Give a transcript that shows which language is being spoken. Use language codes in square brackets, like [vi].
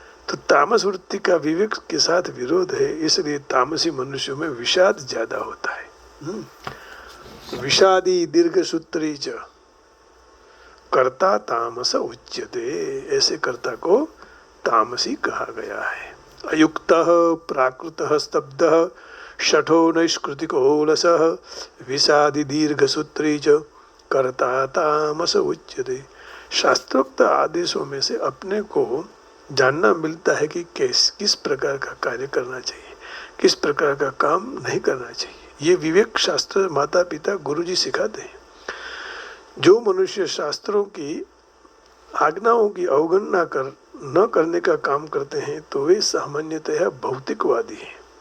[hi] तो तामस वृत्ति का विवेक के साथ विरोध है, इसलिए तामसी मनुष्यों में विषाद ज्यादा होता है। [sa] विषादी दीर्घ सूत्री च कर्ता तामस उच्यते, [hi] ऐसे कर्ता को तामसी कहा गया है। [sa] अयुक्तः प्राकृतः स्तब्धः शठो नैष्कृतिको लसः विषादी दीर्घ सूत्री च कर्ता तामस उच्यते। [hi] शास्त्रोक्त आदेशों में से अपने को जानना मिलता है कि किस प्रकार का कार्य करना चाहिए, किस प्रकार का काम नहीं करना चाहिए। ये विवेक शास्त्र माता पिता गुरुजी सिखाते हैं। जो मनुष्य शास्त्रों की आज्ञाओं की अवगणना न करने का काम करते हैं तो वे सामान्यतः भौतिकवादी हैं।